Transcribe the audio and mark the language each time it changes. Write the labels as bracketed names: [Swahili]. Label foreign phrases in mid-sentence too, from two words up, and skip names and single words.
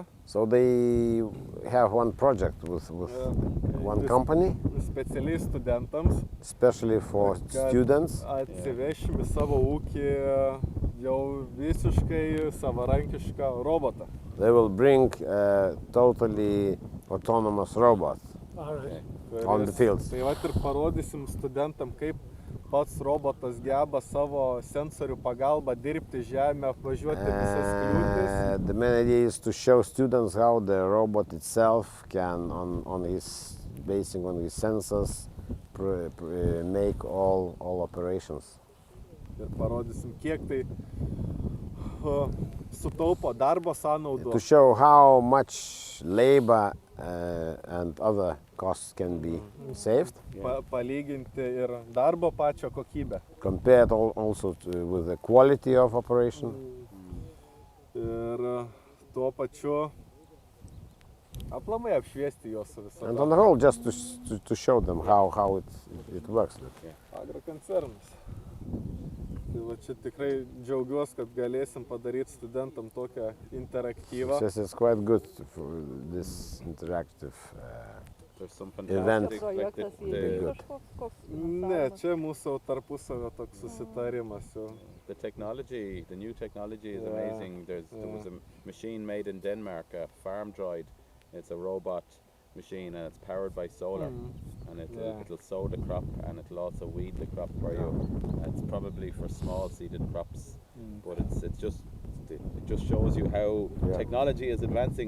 [English] So they have one project with one company, [Lithuanian] Specialiai studentams, [English] especially for [Lithuanian] kad [English] students. [Lithuanian] atsivešim į savo ūkį jau visiškai savarankišką robotą. [English] They will bring a totally autonomous robot All right. on the fields. [Lithuanian] Tai vat ir parodysim studentam, kaip pats robotas geba savo sensorių pagalba dirbti žemę, apvažiuoti visas kliūtis. [English] The main idea is to show students how the robot itself can, basing on his sensors, make all operations. [Lithuanian] Ir parodysim, kiek tai sutaupo darbo sąnaudų. [English] To show how much labor and other costs can be saved, [Lithuanian] Palyginti ir darbo pačio kokybę. [English] compared also with the quality of operation. [Lithuanian] Ir tuo pačiu aplamai apšviesti juos su viso. [English] And on the whole, just to show them how it works. [Lithuanian] Agrokoncernas. Tai va čia tikrai džiaugiuosi, kad galėsim padaryti studentam tokią interaktyvą. [English] This is quite good for this interactive There's some event. fantastic, like [Lithuanian] Ne, čia mūsų tarpusavio toks susitarimas jau. [English] the technology, the new technology is amazing. There was a machine made in Denmark, a farm droid. It's a robot machine and it's powered by solar, and it'll sow the crop and it'll also weed the crop for you. And it's probably for small seeded crops, but it just shows you how technology is advancing.